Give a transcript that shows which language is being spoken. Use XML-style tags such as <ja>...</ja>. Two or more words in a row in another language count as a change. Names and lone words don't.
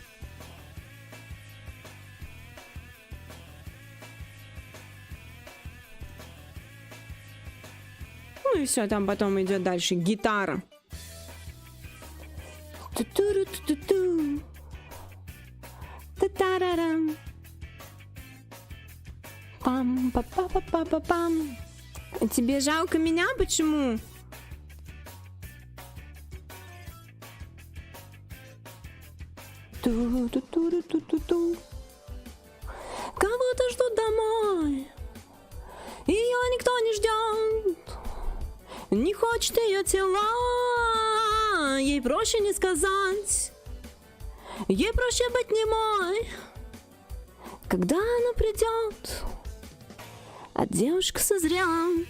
<ru>Ну и все, там потом идет дальше гитара. Ту-ту-ру-ту-ту-ту. Та-та-ра-рам. Пам-па-па-па-па-пам. Тебе жалко меня? Почему? Ту-ту-ту-ту-ту-ту. Кого-то ждут домой, ее никто не ждет, не хочет ее тела, ей проще не сказать, ей проще быть немой, когда она придет, а девушка созрела.</ru>